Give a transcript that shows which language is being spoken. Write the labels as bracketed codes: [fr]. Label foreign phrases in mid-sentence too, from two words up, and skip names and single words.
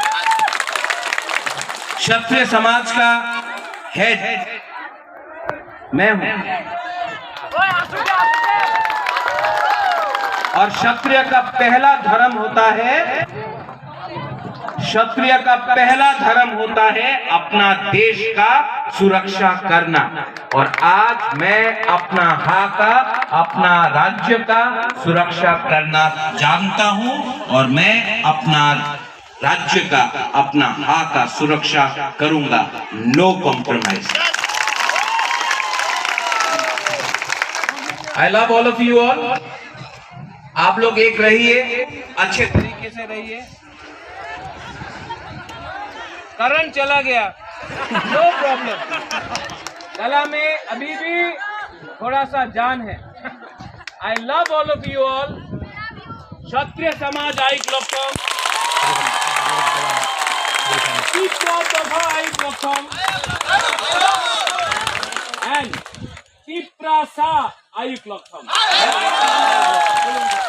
[hi] क्षत्रिय समाज का हेड मैं हूं और क्षत्रिय का पहला धर्म होता है, क्षत्रिय का पहला धर्म होता है अपना देश का सुरक्षा करना। और आज मैं अपना हक का, अपना राज्य का सुरक्षा करना जानता हूं और मैं अपना राज्य का, अपना हक का सुरक्षा करूंगा। [en] No compromise. I love all of you all. [hi] आप लोग एक रहिए, अच्छे तरीके से रहिए। करंट चला गया, [en] no problem, [hi] गला में अभी भी थोड़ा सा जान है। [en] I love all of you all. क्षत्रिय समाज I club [trp] Tipra Dopha Ayuk Loktham and Tipra Sa Ayuk Loktham.